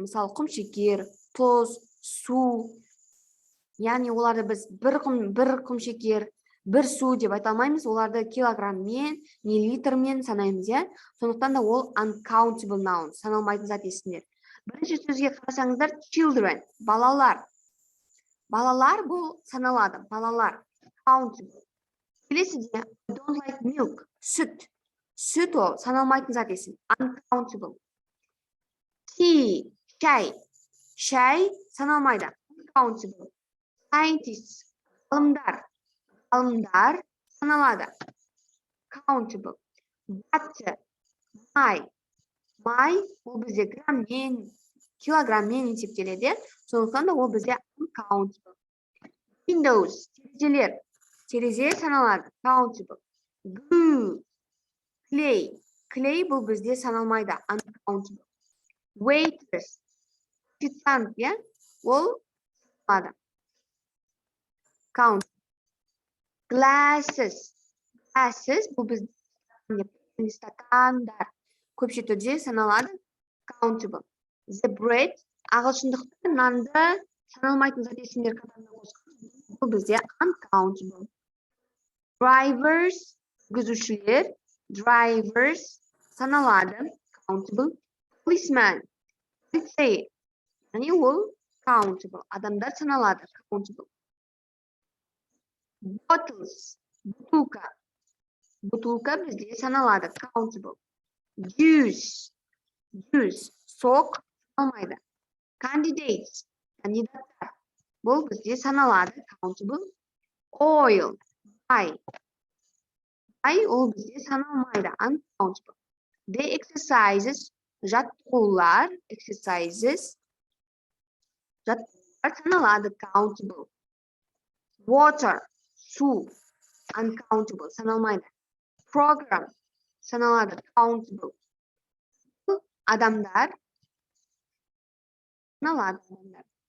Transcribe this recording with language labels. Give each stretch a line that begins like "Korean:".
Kazakh: Мысалы, құмшекер, тұз, су. Яғни оларды біз бір құмшекер, бір су деп айта алмаймыз. Оларды килограммен, не литрмен санаймыз, иә? Сондықтан да ол uncountable nouns, саналмайтын зат есімдер. Бірінші сөзге қарасаңыздар, children, балалар. Балалар бұл саналады, балалар.
English: Countable.
Kazakh: Келесіде,
English: I don't like milk,
Kazakh: сүт. Сүт ол саналмайтын зат есім, uncountable. Tea, шай. Шай саналмайды, uncountable. Scientists, ғалымдар. Ғалымдар саналады, countable. Butter, май. Май ол бізде граммен, килограммен есептеледі. Сондықтан да ол бізде uncountable. Windows, терезелер. Терезе саналады, countable.
English: Glue, clay.
Kazakh: Clay бұл бізде саналмайды, uncountable. Waitress, официант, иә? Ол саналады, countable.
English: Glasses.
Kazakh: Glasses бұл бізде стакандар. Көпше түрде саналады, countable. The bread, ағылшындықта нанды саналмайтын зат есімдер қатарына қосқан. Бұл бізде uncountable. Drivers, жүргізушілер. Drivers саналады, countable. Policeman, полицей. Яғни ол countable. Адамдар саналады, countable. Bottles, бутылка. Бутылка бізде саналады, countable. Juice, сок саналмайды. Candidates, кандидаттар. Бұл бізде саналады, countable. Oil, май. Май ол бізде саналмайды, uncountable. The exercises, жаттығулар, exercises, жаттығулар саналады, countable. Water, су, uncountable, саналмайды. Program, саналады, countable. Адамдар саналады, адамдар.